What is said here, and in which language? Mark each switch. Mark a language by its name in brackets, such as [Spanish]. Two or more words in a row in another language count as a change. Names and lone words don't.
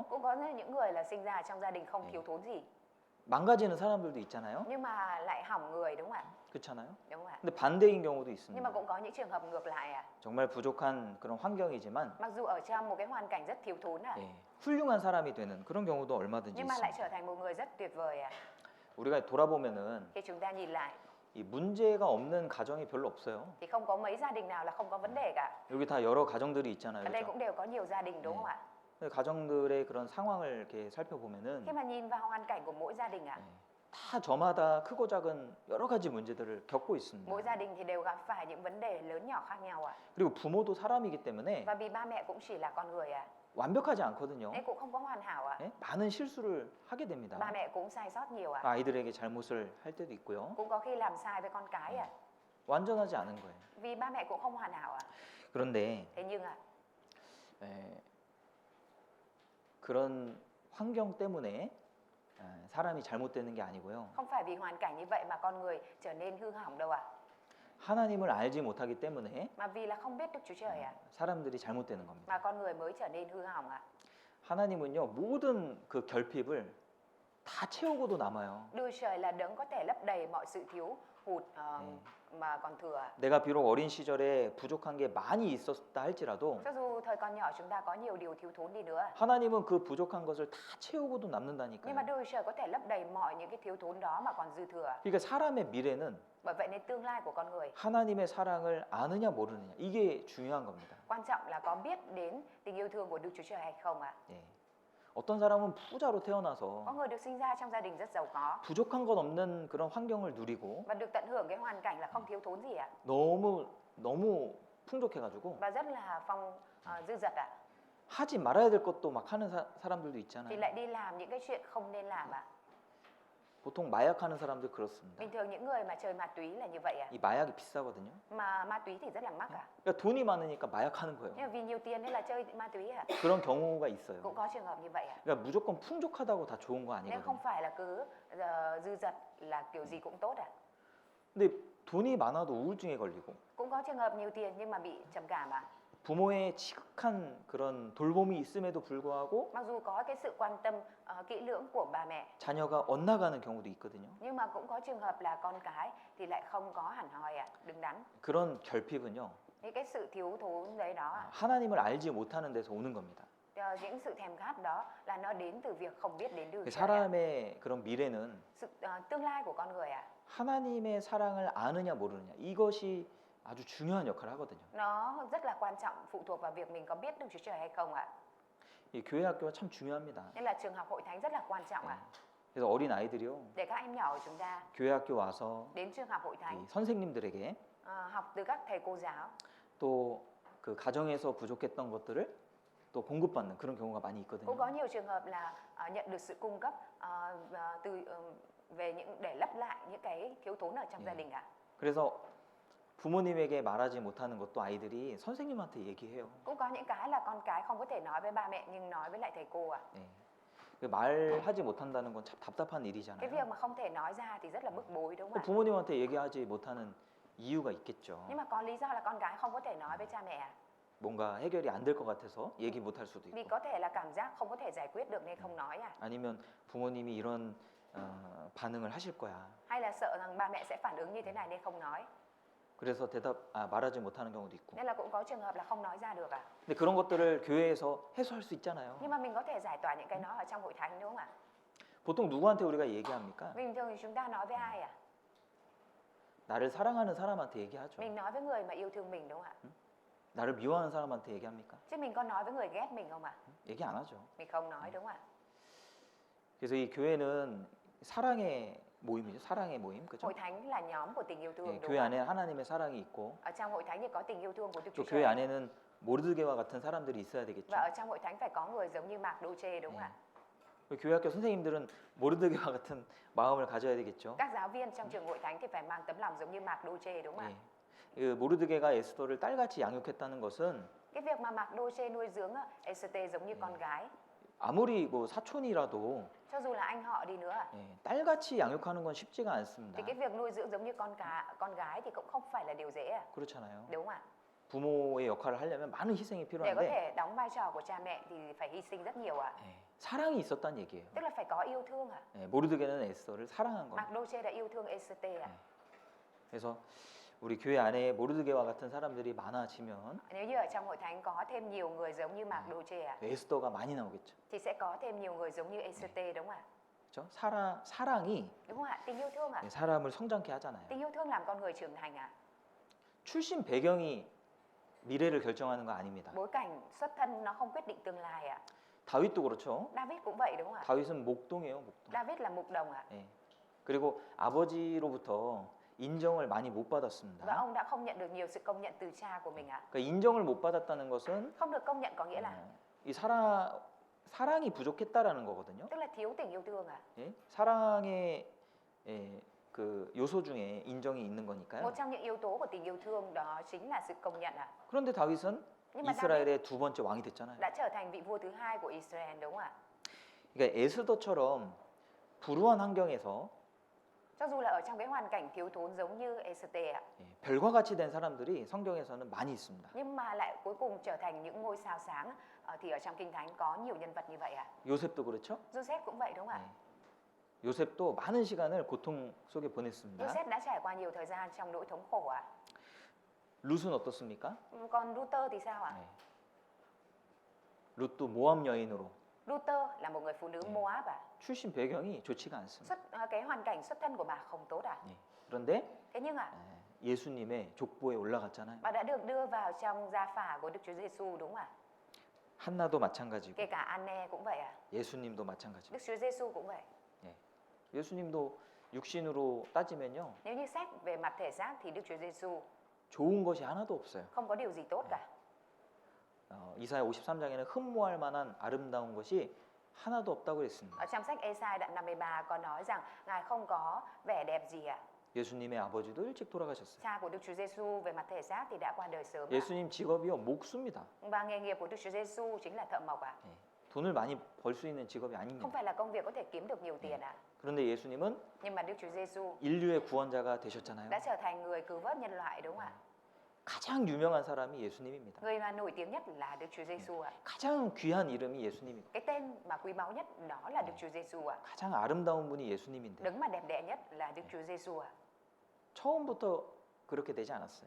[Vietnamese] cũng có những người là sinh ra trong gia đình không thiếu thốn gì [Korean] 망가지는 사람들도 있잖아요. [Vietnamese] nhưng mà lại hỏng người đúng không ạ? [Korean] 그렇잖아요. [Vietnamese] Đúng không ạ? [Korean] 근데 반대인 경우도 [Vietnamese] Nhưng mà [Korean] 있습니다. [Vietnamese] cũng có những trường hợp ngược lại [Korean] 정말 부족한 그런 환경이지만 [Vietnamese] Mặc dù ở trong một cái hoàn cảnh rất thiếu thốn [Korean] 예, 훌륭한 사람이 되는 그런 경우도 얼마든지 [Vietnamese] nhưng mà lại trở [Korean] 있습니다. [Vietnamese] thành một người rất tuyệt vời [Korean] 우리가 돌아보면은 [Vietnamese] Khi chúng ta nhìn lại [Korean] 이 문제가 없는 가정이 별로 없어요. [Vietnamese] thì không có mấy gia đình nào là không có vấn đề cả. [Korean] 여기 다 여러 가정들이 있잖아요. [Vietnamese] Ở đây [Korean] 그렇죠? [Vietnamese] cũng đều có nhiều gia đình đúng không ạ? [Korean] 근데 가정들의 그런 상황을 이렇게 살펴보면은 [Vietnamese] Khi mà nhìn vào hoàn cảnh của mỗi gia đình [Korean] 다 저마다 크고 작은 여러 가지 문제들을 겪고 있습니다. [Vietnamese] mỗi gia đình thì đều gặp phải những vấn đề lớn nhỏ khác nhau [Korean] 그리고 부모도 사람이기 때문에 [Vietnamese] Và vì ba mẹ cũng chỉ là con người [Korean] 완벽하지 않거든요. [Vietnamese] nên cũng không có hoàn hảo [Korean] 예? 많은 실수를 하게 됩니다. [Vietnamese] Ba mẹ cũng sai sót nhiều [Korean] 아이들에게 잘못을 할 때도 있고요. [Vietnamese] Cũng có khi làm sai với con cái [Korean] 완전하지 않은 거예요. [Vietnamese] Vì ba mẹ cũng không hoàn hảo [Korean] 그런데 [Vietnamese] Thế nhưng [Korean] 그런 환경 때문에 사람이 잘못되는 게 아니고요. [Vietnamese] không phải vì hoàn cảnh như vậy mà con người trở nên hư hỏng đâu [Korean] 하나님을 알지 못하기 때문에 [Vietnamese] Mà vì là không biết Đức Chúa Trời [Korean] 사람들이 잘못되는 겁니다. [Vietnamese] Mà con người mới trở nên hư hỏng [Korean] 하나님은요, 모든 그 결핍을 다 채우고도 남아요. [Vietnamese] Đức Trời là đấng có thể lấp đầy mọi sự thiếu hụt mà còn thừa [Korean] 내가 비록 어린 시절에 부족한 게 많이 있었다 할지라도 [Vietnamese] Cho dù thời còn nhỏ chúng ta có nhiều điều thiếu thốn đi nữa [Korean] 하나님은 그 부족한 것을 다 채우고도 [Vietnamese] Nhưng mà [Korean] 남는다니까요. [Vietnamese] Đức Trời có thể lấp đầy mọi những cái thiếu thốn đó mà còn dư thừa [Korean] 그러니까 사람의 미래는 [Vietnamese] Bởi vậy nên tương lai của con người [Korean] 하나님의 사랑을 아느냐 모르느냐 이게 중요한 겁니다. [Vietnamese] quan trọng là có biết đến tình yêu thương của Đức Chúa Trời hay không [Korean] 예. 어떤 사람은 부자로 태어나서 [Vietnamese] Có người được sinh ra trong gia đình rất giàu có [Korean] 부족한 것 없는 그런 환경을 누리고 [Vietnamese] và được tận hưởng cái hoàn cảnh là không thiếu thốn gì [Korean] 너무 풍족해가지고 [Vietnamese] và rất là dư dật [Korean] 하지 말아야 될 것도 막 하는 사람들도 [Vietnamese] thì [Korean] 있잖아요. [Vietnamese] lại đi làm những cái chuyện không nên làm [Korean] 보통 마약하는 사람들 그렇습니다. [Vietnamese] Bình thường những người mà chơi ma túy là như vậy [Korean] 이 마약이 비싸거든요. [Vietnamese] Mà ma túy thì rất là mắc [Korean] 그러니까 돈이 많으니까 마약하는 거예요. [Vietnamese] Nhưng mà vì nhiều tiền nên là chơi ma túy [Korean] 그런 경우가 있어요. [Vietnamese] Cũng có trường hợp như vậy [Korean] 그러니까 무조건 풍족하다고 다 좋은 거 [Vietnamese] Nên [Korean] 아니거든요. [Vietnamese] không phải là cứ dư dật là kiểu gì cũng tốt [Korean] 근데 돈이 많아도 우울증에 걸리고 [Vietnamese] Cũng có trường hợp nhiều tiền nhưng mà bị trầm cảm ạ. [Korean] 부모의 지극한 그런 돌봄이 있음에도 불구하고 [Vietnamese] Mặc dù có cái sự quan tâm kỹ lưỡng của bà mẹ, [Korean] 자녀가 엇나가는 경우도 있거든요. [Vietnamese] nhưng mà cũng có trường hợp là con cái thì lại không có hẳn hoi ạ, đứng đắn. [Korean] 그런 결핍은요. [Vietnamese] Thì cái sự thiếu thốn đấy đó ạ, [Korean] 하나님을 알지 못하는 데서 오는 겁니다. [Vietnamese] những sự thèm khát đó là nó đến từ việc không biết đến từ [Korean] 그 [Vietnamese] Trời ạ. [Korean] 사람의 그런 미래는 [Vietnamese] Sự tương lai của con người ạ, [Korean] 하나님의 사랑을 아느냐 모르느냐 이것이 아주 중요한 역할을 하거든요. [Vietnamese] nó rất là quan trọng, phụ thuộc vào việc mình có biết Đức Chúa Trời hay không ạ. [Korean] 이 교회 학교가 참 중요합니다. [Vietnamese] Nên là trường học hội thánh rất là quan trọng ạ. [Korean] 그래서 어린 아이들이요. [Vietnamese] Để các em nhỏ của chúng ta [Korean] 교회 학교 와서 [Vietnamese] đến trường học hội [Korean] 이 [Vietnamese] thánh, [Korean] 선생님들에게 [Vietnamese] học từ các thầy cô giáo, [Korean] 또 그 가정에서 부족했던 것들을 또 공급받는 그런 경우가 많이 [Vietnamese] cũng [Korean] 있거든요. [Vietnamese] có nhiều trường hợp là nhận được sự cung cấp về những để lấp lại những cái thiếu thốn ở trong gia đình ạ. [Korean] 그래서 부모님에게 말하지 못하는 것도 아이들이 선생님한테 얘기해요. [Vietnamese] Cũng có những cái là con cái không có thể nói với ba mẹ nhưng nói với lại thầy cô ạ. [Korean] 네. 그 말하지 못한다는 건 참 답답한 [Vietnamese] Cái [Korean] 일이잖아요. [Vietnamese] việc mà không thể nói ra thì rất là bức bối đúng [Korean] 그 [Vietnamese] không ạ? [Korean] 부모님한테 얘기하지 못하는 이유가 있겠죠. [Vietnamese] Nhưng mà có lý do là con cái không có thể nói với cha mẹ ạ. [Korean] 뭔가 해결이 안 될 것 같아서 얘기 못할 수도 [Vietnamese] Vì [Korean] 있고, [Vietnamese] có thể là cảm giác không có thể giải quyết được nên không nói ạ. [Korean] 아니면 부모님이 이런 반응을 하실 거야. [Vietnamese] Hay là sợ rằng ba mẹ sẽ phản ứng như thế này nên không nói. [Korean] 그래서 말하지 못하는 경우도 있고. [Vietnamese] Nên là cũng có trường hợp là không nói ra được ạ. [Korean] 근데 그런 것들을 교회에서 해소할 수 있잖아요. [Vietnamese] Nhưng mà mình có thể giải tỏa những cái đó ở trong hội thánh đúng không ạ? [Korean] 보통 누구한테 우리가 얘기합니까? [Vietnamese] Bình thường thì chúng ta nói với ai ạ? [Korean] 나를 사랑하는 사람한테 얘기하죠. [Vietnamese] Mình nói với người mà yêu thương mình đúng không ạ? [Korean] 나를 미워하는 사람한테 얘기합니까? [Vietnamese] Chứ mình có nói với người ghét mình không ạ? [Korean] 얘기 안 하죠. [Vietnamese] Mình không nói đúng không ạ? [Korean] 그래서 이 교회는 사랑의 모임이죠. 사랑의 모임, 그죠? [Vietnamese] Hội thánh là nhóm của tình yêu thương [Korean] 예, [Vietnamese] đúng [Korean] 교회 [Vietnamese] không ạ? [Korean] 안에 하나님의 사랑이 있고 [Vietnamese] Ở trong hội thánh thì có tình yêu thương của Đức Chúa [Korean] 또 교회 [Vietnamese] Trời. [Korean] 안에는 모르드게와 같은 사람들이 있어야 되겠죠. [Vietnamese] Và ở trong hội thánh phải có người giống như Mạc Đô Chê đúng không ạ? [Korean] 교회 학교 선생님들은 모르드게와 같은 마음을 가져야 되겠죠. [Vietnamese] Các giáo viên trong trường hội thánh thì phải mang tấm lòng giống như Mạc Đô Chê đúng không ạ? [Korean] 예. 그 모르드게가 에스더를 딸같이 양육했다는 것은 [Vietnamese] Cái việc mà Mạc Đô Chê nuôi dưỡng Esther giống như con gái, [Korean] 아무리 뭐 사촌이라도 [Vietnamese] cho dù là anh họ đi nữa, [Korean] 딸같이 양육하는 건 쉽지가 않습니다. [Vietnamese] thì cái việc nuôi dưỡng giống như con gái thì cũng không phải là điều dễ, [Korean] 그렇잖아요. [Vietnamese] đúng không ạ? [Korean] 부모의 역할을 하려면 많은 희생이 [Vietnamese] Để có [Korean] 필요한데 [Vietnamese] thể đóng vai trò của cha mẹ thì phải hy sinh rất nhiều ạ. [Korean] 사랑이 있었단 얘기예요. [Vietnamese] Tức là phải có yêu thương ạ. [Korean] 모르드게는 에스더를 사랑한 [Vietnamese] Mạc [Korean] 겁니다. [Vietnamese] Đô Chê đã yêu thương Esther ạ. [Korean] 그래서 우리 교회 안에 모르드게와 같은 사람들이 많아지면 [Vietnamese] Nếu như ở trong hội thánh có thêm nhiều người giống như Mạc Đô Chê ạ, [Korean] 에스더가 많이 나오겠죠. [Vietnamese] thì sẽ có thêm nhiều người giống như Esther đúng không ạ? [Korean] 그렇죠? 사랑이 [Vietnamese] Đúng không ạ? Tình yêu thương ạ. [Korean] 사람을 성장케 하잖아요. [Vietnamese] Tình yêu thương làm con người trưởng thành ạ. [Korean] 출신 배경이 미래를 결정하는 거 아닙니다. [Vietnamese] Bối cảnh xuất thân nó không quyết định tương lai ạ. [Korean] 다윗도 그렇죠. [Vietnamese] David cũng vậy đúng không ạ? [Korean] 다윗은 목동이에요, 목동. [Vietnamese] David là mục đồng ạ. [Korean] 예. 그리고 아버지로부터 인정을 많이 못 [Vietnamese] Và [Korean] 받았습니다. [Vietnamese] ông đã không nhận được nhiều sự công nhận từ cha của mình ạ. [Korean] 그러니까 인정을 못 받았다는 것은 [Vietnamese] Không được công nhận có nghĩa là [Korean] 이 사랑이 부족했다라는 거거든요. [Vietnamese] tức là thiếu tình yêu thương ạ. [Korean] 예? 사랑의 그 요소 중에 인정이 있는 [Vietnamese] Một [Korean] 거니까요. [Vietnamese] trong những yếu tố của tình yêu thương đó chính là sự công nhận ạ. [Korean] 그런데 다윗은 [Vietnamese] Nhưng mà David [Korean] 이스라엘의 두 번째 왕이 됐잖아요. [Vietnamese] đã trở thành vị vua thứ hai của Israel đúng không ạ? [Korean] 그러니까 에스더처럼 불우한 환경에서 [Vietnamese] Cho dù là ở trong cái hoàn cảnh thiếu thốn giống như Esther ạ, [Korean] 별과 같이 된 사람들이 성경에서는 많이 있습니다. [Vietnamese] nhưng mà lại cuối cùng trở thành những ngôi sao sáng thì ở trong Kinh Thánh có nhiều nhân vật như vậy ạ. [Korean] 요셉도 그렇죠? [Vietnamese] Joseph cũng vậy đúng không ạ? [Korean] 요셉도 많은 시간을 고통 속에 보냈습니다. [Vietnamese] Joseph đã trải qua nhiều thời gian trong nỗi thống khổ ạ. [Korean] 룻은 어떻습니까? [Vietnamese] Còn Luther thì sao ạ? [Korean] 룻도 모압 여인으로 [Vietnamese] Luther là một người phụ nữ Moab ạ. [Korean] 출신 배경이 좋지가 않습니다. [Vietnamese] Cái hoàn cảnh xuất thân của bà không tốt ạ. [Korean] 그런데 [Vietnamese] Thế nhưng ạ, [Korean] 예수님의 족보에 올라갔잖아요. [Vietnamese] bà đã được đưa vào trong gia phả của Đức Chúa Giêsu đúng không ạ? [Korean] 한나도 마찬가지고 [Vietnamese] Kể cả Anne cũng vậy ạ. [Korean] 예수님도 마찬가지고. [Vietnamese] Đức Chúa Giêsu cũng vậy. [Korean] 예수님도 육신으로 따지면요. [Vietnamese] Nếu như xét về mặt thể xác thì Đức Chúa Giêsu [Korean] 좋은 것이 하나도 없어요. [Vietnamese] không có điều gì tốt cả. [Korean] 이사야 53장에는 흠모할 만한 아름다운 것이 하나도 없다고 그랬습니다. [Vietnamese] Ở trong sách Ê-sai đoạn 53 có nói rằng Ngài không có vẻ đẹp gì ạ. [Korean] 예수님의 아버지도 일찍 돌아가셨어요. [Vietnamese] Cha của Đức Chúa Giêsu về mặt thể xác thì đã qua đời sớm ạ. [Korean] 예수님 직업이요 목수입니다. [Vietnamese] Và nghề nghiệp của Đức Chúa Giêsu chính là thợ mộc ạ. [Korean] 돈을 많이 벌 수 있는 직업이 [Vietnamese] Không [Korean] 아닙니다. [Vietnamese] phải là công việc có thể kiếm được nhiều tiền ạ. [Korean] 그런데 예수님은 [Vietnamese] Nhưng mà Đức Chúa Giêsu [Korean] 인류의 구원자가 되셨잖아요. [Vietnamese] đã trở thành người cứu vớt nhân loại đúng không ạ? [Korean] 가장 유명한 사람이 예수님입니다. [Vietnamese] Người mà nổi tiếng nhất là Đức Chúa Giêsu ạ. [Korean] 가장 귀한 이름이 예수님입니다. [Vietnamese] Cái tên mà quý báu nhất đó là Đức Chúa Giêsu ạ. [Korean] 가장 아름다운 분이 예수님인데 [Vietnamese] Đấng mà đẹp đẽ nhất là Đức Chúa Giêsu ạ. [Korean] 처음부터 그렇게 되지 않았어요.